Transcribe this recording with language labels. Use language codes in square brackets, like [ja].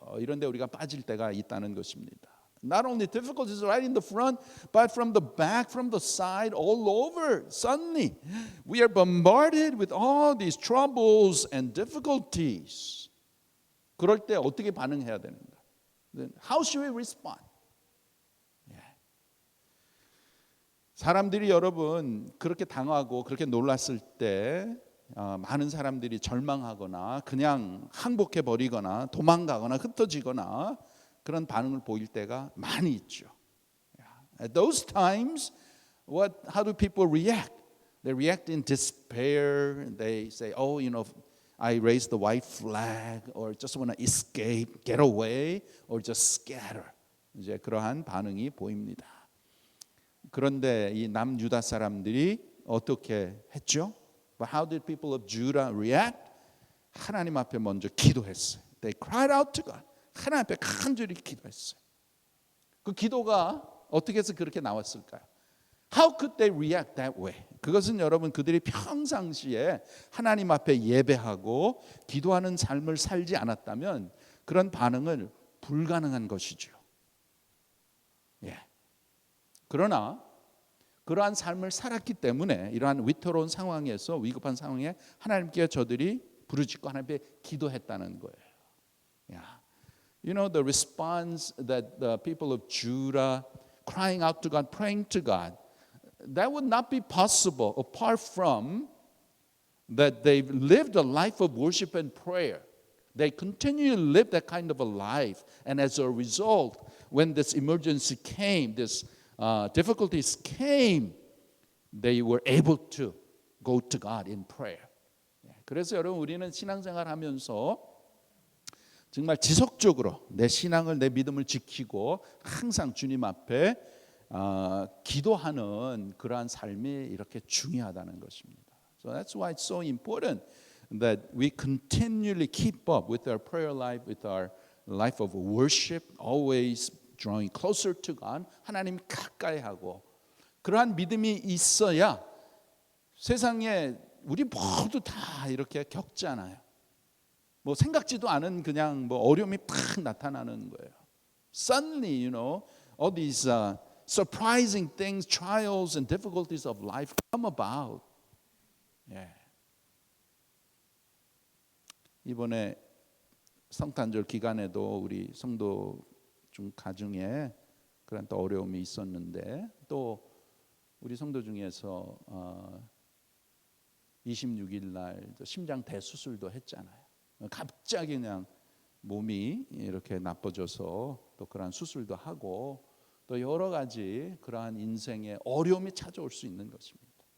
[ko] 이런데 우리가 빠질 때가 있다는 것입니다. [en] Not only difficulties right in the front, but from the back, from the side, all over. Suddenly, we are bombarded with all these troubles and difficulties. [ko] 그럴 때 어떻게 반응해야 되는가? [en] How should we respond? [ko] 사람들이 여러분 그렇게 당하고 그렇게 놀랐을 때 많은 사람들이 절망하거나 그냥 항복해 버리거나 도망가거나 흩어지거나 그런 반응을 보일 때가 많이 있죠. [en] At those times, how do people react? They react in despair. They say, "Oh, I raised the white flag," or just want to escape, get away, or just scatter. [ko] 이제 그러한 반응이 보입니다. 그런데 이 남유다 사람들이 어떻게 했죠? [en] But how did people of Judah react? [ko] 하나님 앞에 먼저 기도했어요. [en] They cried out to God. [ko] 하나님 앞에 간절히 기도했어요. 그 기도가 어떻게 해서 그렇게 나왔을까요? [en] How could they react that way? [ko] 그것은 여러분 그들이 평상시에 하나님 앞에 예배하고 기도하는 삶을 살지 않았다면 그런 반응은 불가능한 것이죠. 예. 그러나 그러한 삶을 살았기 때문에 이러한 위태로운 상황에서 위급한 상황에 하나님께 저들이 부르짖고 하나님께 기도했다는 거예요. [en] Yeah. You know the response that the people of Judah crying out to God, praying to God, that would not be possible apart from that they've lived a life of worship and prayer. They continue to live that kind of a life, and as a result, when this emergency came, this difficulties came, they were able to go to God in prayer. [ko] 그래서 여러분 우리는 신앙생활하면서 정말 지속적으로 내 신앙을 내 믿음을 지키고 항상 주님 앞에 기도하는 그러한 삶이 이렇게 중요하다는 것입니다. [en] So that's why it's so important that we continually keep up with our prayer life, with our life of worship, always drawing closer to God, [ko] 하나님 가까이 하고 그러한 믿음이 있어야 세상에 우리 모두 다 이렇게 겪잖아요. 뭐 생각지도 않은 그냥 뭐 어려움이 팍 나타나는 거예요. [en] Suddenly, all these surprising things, trials and difficulties of life come about. [ko] 예. 이번에 성탄절 기간에도 우리 성도 중 가중에 그런 또 어려움이 있었는데 또 우리 성도 중에서 26일 날 심장 대수술도 했잖아요. 갑자기 그냥 몸이 이렇게 나빠져서 또 그러한 수술도 하고 또 여러 가지 그러한 인생의 어려움이 찾아올 수 있는 것입니다.